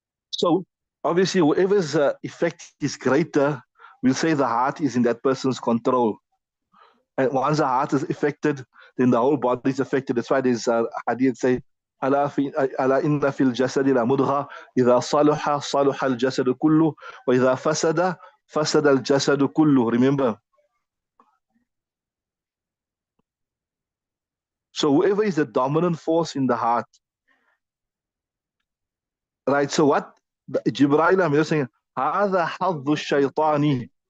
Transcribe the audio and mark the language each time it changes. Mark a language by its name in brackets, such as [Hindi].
[English] So obviously, whoever's effect is greater, we'll say the heart is in that person's control. And once the heart is affected, then the whole body is affected. That's why there's hadith say, [Arabic] ألا إن في الجسد لمضغة إذا صلح صلح الجسد كله وإذا فسد فسد الجسد كله. [English] Remember, so whoever is the dominant force in the heart, right? So what Jibril, I'm just saying, [Arabic] هذا حظ الشيطان.